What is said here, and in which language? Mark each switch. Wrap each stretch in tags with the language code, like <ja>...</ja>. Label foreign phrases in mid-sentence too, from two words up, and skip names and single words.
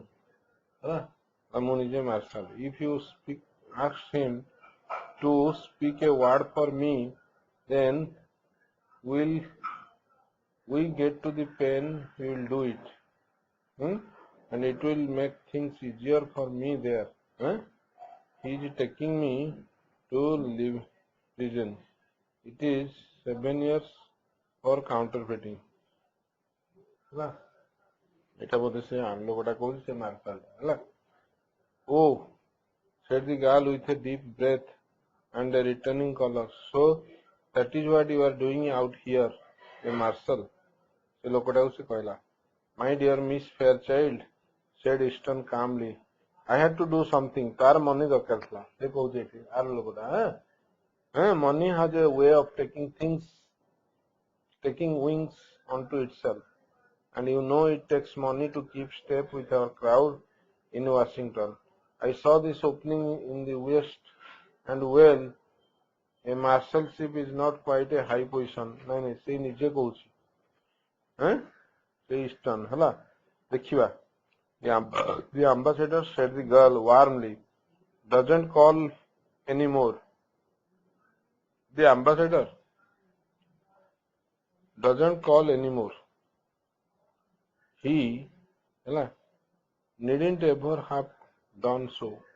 <or>ମୁଁ ନିଜେ marshal.</or> <en>If you ask him to speak a word for me, then we get to the pen, he will do it. And it will make things easier for me there. He is taking me to live prison. It is 7 years for counterfeiting.</en> <bn>এটা বোধ</bn> <or>ସେ ଲୋକଟା କହୁଛି, ସେ ମାର୍ଶାଲ ହେଲା.</or> <en>Oh, said the girl with a deep breath and a returning color. So that is what you are doing out here, a marshal.</en> <or>ସେ ଲୋକଟାକୁ ସେ କହିଲା.</or> <en>My dear Miss Fairchild, said Easton calmly, I had to do something.</en> <or>ତାର money ଦରକାର ଥିଲା. ସେ କହୁଛି ଏଠି ଆର ଲୋକଟା,</or> <en>money has a way of taking wings onto itself, and you know it takes money to keep step with our crowd in Washington. I saw this opening in the West, and well, a marshalship is not quite a high position.</en> <or>ନାଇଁ ସେ ନିଜେ କହୁଛି, ସେ Easton ହେଲା. ଦେଖିବା.</or> <en>The ambassador, said the girl warmly, doesn't call anymore. The ambassador doesn't call anymore. He needn't ever have done so.</en>